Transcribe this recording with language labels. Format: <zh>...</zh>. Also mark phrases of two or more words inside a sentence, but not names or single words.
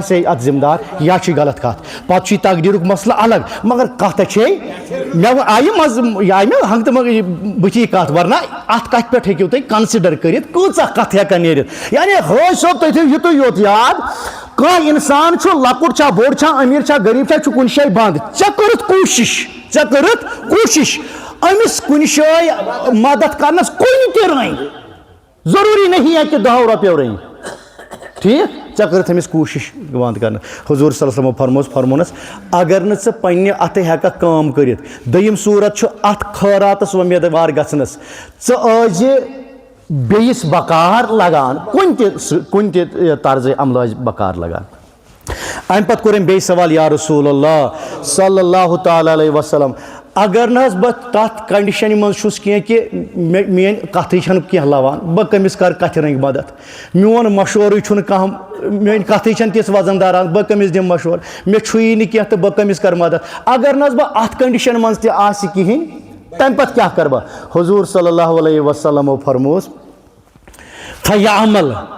<ks>آسے اتھ ذمہٕ دار یہِ حظ چھُے غلط کتھ پتہٕ چھُے تقدیٖرُک مسلہٕ الگ مگر کتھ چھے مےٚ آیہِ منٛزٕ یہِ آیہِ مےٚ ہنٛگتہٕ منٛگہٕ بٕتھی کتھ ورنہ اتھ کتھِ پٮ۪ٹھ ہیٚکِو تُہۍ کنسِڈر کٔرِتھ کۭژاہ کتھ ہٮ۪کن نیٖرِتھ یعنی حٲج صٲب تُہۍ تھٲیِو یُتُے یوت یاد کانٛہہ اِنسان چھُ لۄکُٹ چھا بوٚڑ چھا أمیٖر چھا غریٖب چھا چھُ کُنہِ جایہِ بنٛد ژےٚ کٔرٕتھ کوٗشِش أمِس کُنہِ جایہِ مدد کرنس کُنہِ تہِ رنٛگہِ ضروٗری</ks> <ur>نہیں ہے کہِ</ur> <ks>10 رۄپیو رنٛگہِ ٹھیٖک ژےٚ کٔرٕتھ أمِس کوٗشِش وَنٛد کَرنہٕ حضوٗر</ks> <ar>صلی اللہ علیہ وسلم</ar> <ks>فرمونَس اگر نہٕ ژٕ پنٛنہِ اَتھٕ ہٮ۪ککھ کٲم کٔرِتھ دوٚیِم صوٗرت چھُ اَتھ خٲراتَس وۄمیدوار گژھنَس ژٕ ٲسۍ بیٚیِس بکار لگان کُنہِ تہِ طرزِ عملہٕ ٲسۍ بکار لگان اَمہِ پَتہٕ کوٚر أمۍ بیٚیہِ سوال</ks> <ar>یا رسول اللہ صلی اللہ تعالیٰ علیہ وسلم</ar> <ks>اگر نہٕ حظ بہٕ تَتھ کَنڈِشَنہِ منٛز چھُس کینٛہہ کہِ میٛٲنۍ کَتھٕے چھَنہٕ کینٛہہ لَوان بہٕ کٔمِس کَرٕ کَتھِ رٔنٛگۍ مدد میون مشورٕے چھُنہٕ کانٛہہ میٛٲنۍ کَتھٕے چھَنہٕ تِژھ وزن دار بہٕ کٔمِس دِمہٕ مشورٕ مےٚ چھُیی نہٕ کینٛہہ تہٕ بہٕ کٔمِس کَرٕ مدد اگر نہٕ حظ بہٕ اَتھ کَنڈِشَن منٛز تہِ آسہِ کِہیٖنۍ تَمہِ پَتہٕ کیٛاہ کَرٕ بہٕ حضوٗر</ks> <ar>صلی اللہ علیہ وسلمو</ar> <ks>فرمووُس فَیعمل</ks>